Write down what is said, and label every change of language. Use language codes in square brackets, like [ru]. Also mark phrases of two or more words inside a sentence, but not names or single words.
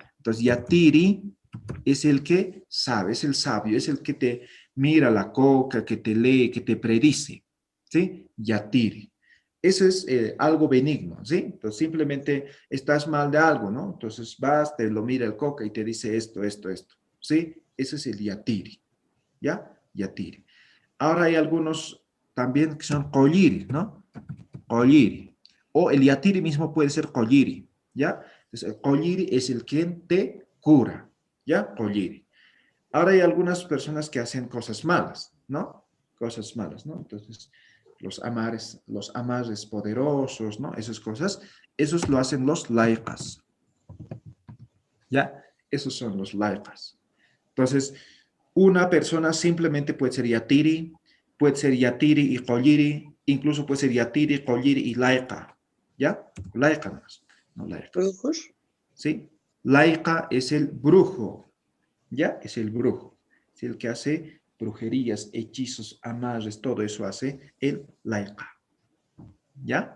[es] Entonces, yatiri es el que sabe, es el sabio, es el que te mira la coca, que te lee, que te predice, ¿sí? Yatiri. Eso es algo benigno, ¿sí? Entonces, simplemente estás mal de algo, ¿no? Entonces, vas, te lo mira el coca y te dice esto, esto, esto, ¿sí? Ese es el yatiri, ¿ya? Yatiri. Ahora hay algunos también que son colliri, ¿no? Colliri. O el yatiri mismo puede ser colliri, ¿ya? Entonces, el colliri es el quien te cura, ¿ya? Colliri. Ahora hay algunas personas que hacen cosas malas, ¿no? Cosas malas, ¿no? Entonces, los amares poderosos, ¿no? Esas cosas, esos lo hacen los laikas, ¿ya? Esos son los laikas. Entonces, una persona simplemente puede ser yatiri, puede ser yatiri y colliri, incluso puede ser yatiri, colliri y laika, ¿ya? Laika más, no laika. ¿Brujos? ¿Sí? Laika es el brujo, ¿ya? Es el brujo, es el que hace brujerías, hechizos, amarres, todo eso hace el laika, ¿ya?